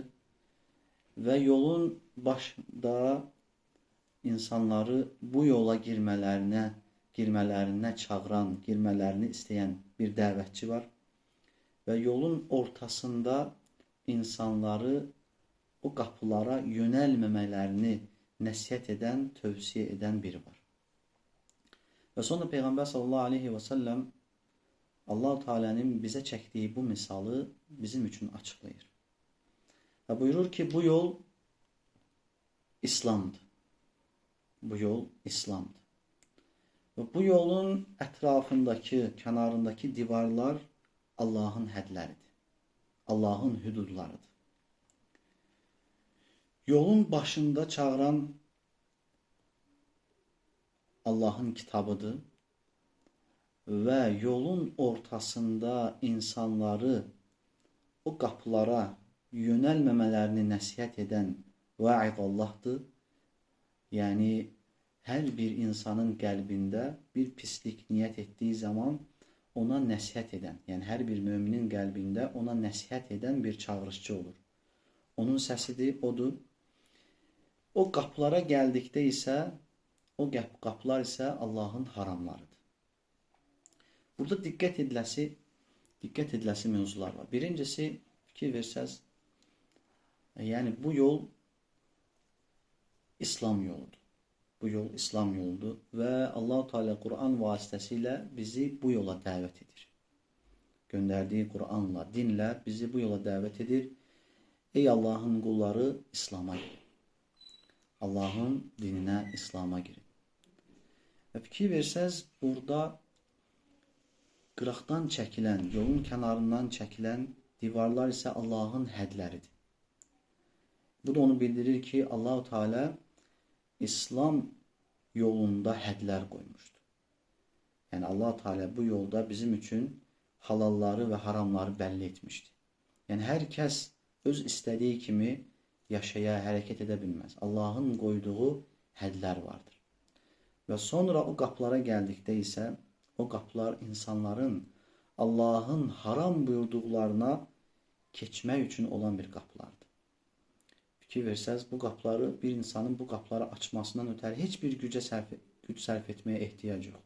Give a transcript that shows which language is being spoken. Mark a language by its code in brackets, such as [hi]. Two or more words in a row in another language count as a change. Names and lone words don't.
[az] Ve yolun başında insanları bu yola girmələrinə çağıran, girmələrini istəyən bir dəvətçi var. Ve yolun ortasında insanları o qapılara yönəlməmələrini nəsihət edən, tövsiyə edən biri var. Ve sonra Peygamber [ar] صلى الله عليه وسلم [az] Allah-u Teala'nın bizə çəkdiyi bu misalı bizim üçün açıqlayır. Ve buyurur ki bu yol İslam'dır. Bu yol İslam'dır. Ve bu yolun ətrafındakı, kənarındakı divarlar Allah'ın hədləridir. Allah'ın hüdudlarıdır. Yolun başında çağıran Allah'ın kitabıdır. Ve yolun ortasında insanları o qapılara yönəlməmələrini nəsihət edən vaid Allah'dır. Yani her bir insanın qəlbində bir pislik niyyət etdiği zaman ona nəsihət edən, yani her bir müminin qəlbində ona nəsihət edən bir çağırışçı olur. Onun səsidir, odur. O qapılara gəldikdə isə o qapılar isə Allah'ın haramlarıdır. Burada diqqət ediləsi mövzular var. Birincisi, fikir versəz, yani bu yol İslam yoludur. Bu yol İslam yoludur ve Allah-u Teala Kur'an vasıtasıyla bizi bu yola davet edir. [tr] Gönderdiği Kur'an'la, dinle bizi bu yola davet edir. Ey Allah'ın kulları, İslam'a girin. Allah'ın dinine, İslam'a girin. [az] Ve fikir versəz, burada qıraqdan çəkilən, yolun kənarından çəkilən divarlar ise Allah'ın hədləridir. Bu da onu bildirir ki Allah-u Teala İslam yolunda hədlər qoymuşdur. [tr] Yani Allah-u Teala bu yolda bizim için halalları ve haramları belli etmiştir. [az] Yani herkes öz istediği kimi yaşaya, hərəkət edə bilməz. Allah'ın qoyduğu hədlər vardır. Ve sonra o qapılara gəldikdə isə o qapılar insanların Allah'ın haram buyurduqlarına keçmək üçün olan bir qapılardır. Fikir versəz, bu qapıları bir insanın bu qapıları açmasından ötəri heç bir güc sərf etməyə ehtiyac yoxdur.